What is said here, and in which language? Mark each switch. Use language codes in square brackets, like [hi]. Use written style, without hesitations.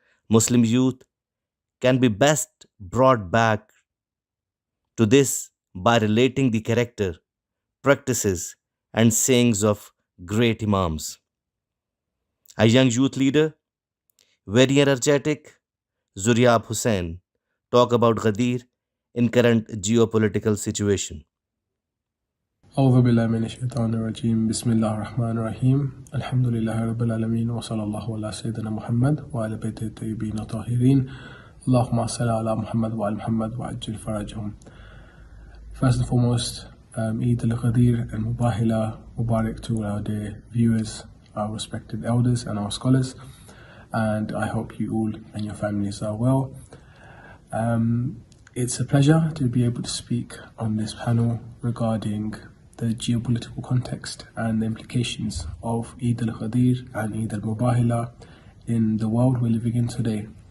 [en] Muslim youth can be best brought back to this by relating the character, practices, and sayings of great Imams. A young youth leader, very energetic, Zuriab Hussain, talk about Ghadeer in current geopolitical situation. [ar] أعوذ بالله من الشيطان الرجيم بسم الله الرحمن الرحيم الحمد لله رب العالمين وصلى الله على سيدنا محمد وعلى بيته الطيبين الطاهرين اللهم صل على محمد وعلى محمد وعجل فرجهم. [en] First and foremost, Eid al-Ghadeer and Mubahila Mubarak to our dear viewers, our respected elders and our scholars, and I hope you all and your families are well. It's a pleasure to be able to speak on this panel regarding the geopolitical context and the implications of Eid al-Ghadeer and Eid al-Mubahila in the world we're living in today.